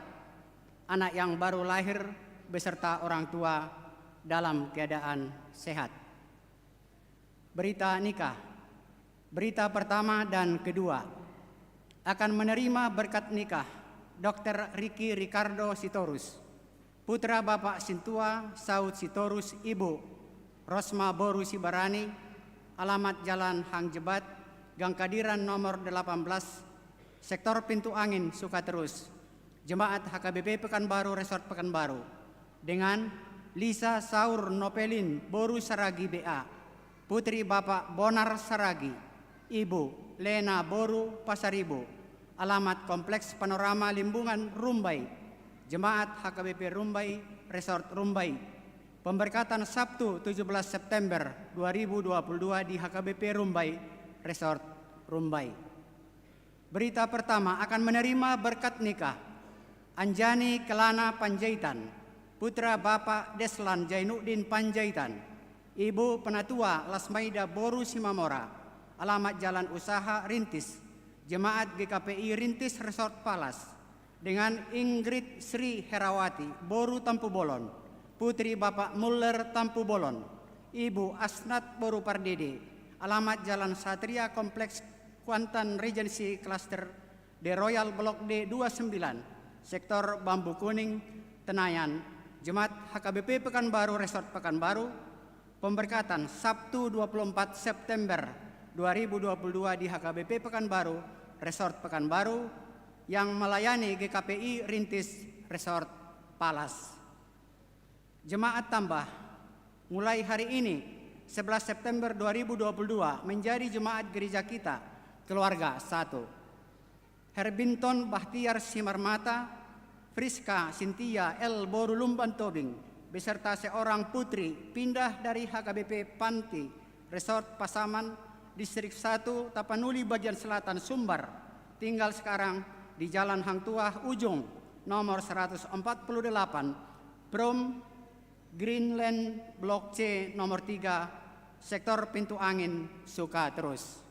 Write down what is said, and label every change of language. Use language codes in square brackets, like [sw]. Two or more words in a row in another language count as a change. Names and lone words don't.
[id] Anak yang baru lahir beserta orang tua dalam keadaan sehat. Berita nikah. Berita pertama dan kedua. Akan menerima berkat nikah Dr. Ricky Ricardo Sitorus, putra Bapak Sintua Saud Sitorus, Ibu Rosma Boru Sibarani, alamat Jalan Hang Jebat, Gang Kadiran nomor 18, Sektor Pintu Angin Sukaterus, Jemaat HKBP Pekanbaru Resort Pekanbaru, dengan Lisa Saur Nopelin Boru Saragi BA, Putri Bapak Bonar Saragi, Ibu Lena Boru Pasaribu, alamat Kompleks Panorama Limbungan Rumbai, Jemaat HKBP Rumbai Resort Rumbai. Pemberkatan Sabtu 17 September 2022 di HKBP Rumbai Resort Rumbai. Berita pertama akan menerima berkat nikah Anjani Kelana Panjaitan, putra Bapak Deslan Jainuddin Panjaitan, Ibu Penatua Lasmaida Boru Simamora, alamat Jalan Usaha Rintis, Jemaat GKPI Rintis Resort Palas, dengan Ingrid Sri Herawati Boru Tampu Bolon, putri Bapak Muller Tampu Bolon, Ibu Asnat Boru Pardede, alamat Jalan Satria Kompleks Kuantan Regency Cluster The Royal Block D 29, Sektor Bambu Kuning, Tenayan, Jemaat HKBP Pekanbaru Resort Pekanbaru. Pemberkatan Sabtu 24 September 2022 di HKBP Pekanbaru Resort Pekanbaru yang melayani GKPI Rintis Resort Palas. Jemaat tambah mulai hari ini 11 September 2022 menjadi jemaat gereja kita keluarga 1. Herbinton Bahtiar Simarmata, Friska Sintia L. Boru Lumban Tobing beserta seorang putri pindah dari HKBP Panti Resort Pasaman Distrik 1 Tapanuli bagian selatan Sumbar, tinggal sekarang di Jalan Hang Tuah Ujung nomor 148 Prom Greenland Blok C nomor 3 Sektor Pintu Angin Sukaterus.